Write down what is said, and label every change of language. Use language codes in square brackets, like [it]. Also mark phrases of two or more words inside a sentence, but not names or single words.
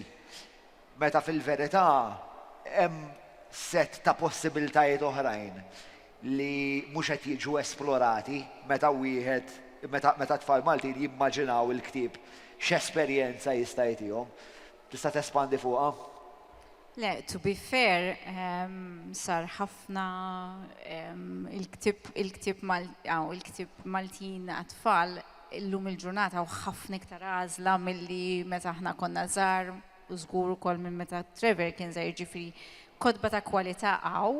[mt] Meta fil-verità hemm set ta' possibiltajiet oħrajn li mhux qed jiġu esplorati meta tfal Maltin jimmaġinaw il-ktieb x'esperjenza jista' jtihom. Tista' tespandi fuqha? Le, [en] to be fair, [mt] sar ħafna il-ktib Maltin għat-tfal illum il-ġurnata u ħafna iktar għażla milli meta aħna konna żgħar u żgur ukoll minn meta Trevor kien żgħir ġifieri kodba ta' kwalità għaw.